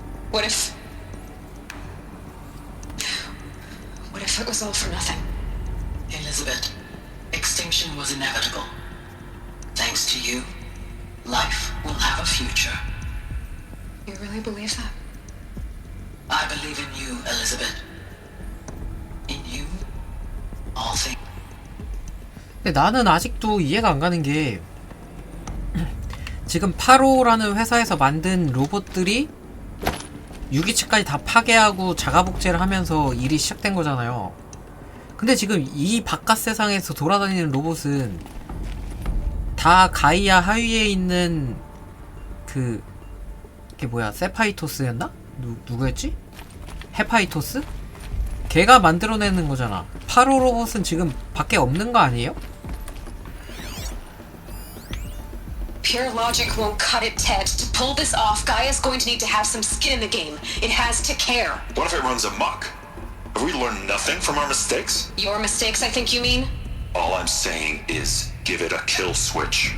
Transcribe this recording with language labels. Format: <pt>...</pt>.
<en>What if it was all for nothing? Elizabeth, extinction was inevitable. Thanks to you, life will have a future. You really believe that? I believe in you, Elizabeth. In you, all things.</en> <ko>근데 나는 아직도 이해가 안 가는 게 지금 8호라는 회사에서 만든 로봇들이 유기체까지 다 파괴하고 자가복제를 하면서 일이 시작된 거잖아요. 근데 지금 이 바깥 세상에서 돌아다니는 로봇은 다 가이아 하위에 있는 그게 뭐야 세파이토스였나? 누구였지? 헤파이토스? 걔가 만들어내는 거잖아. 8호 로봇은 지금 밖에 없는 거 아니에요?</ko> <en>Pure logic won't cut it, Ted. To pull this off, Gaia's going to need to have some skin in the game. It has to care. What if it runs amok? Have we learned nothing from our mistakes? Your mistakes, I think you mean? All I'm saying is give it a kill switch.</en>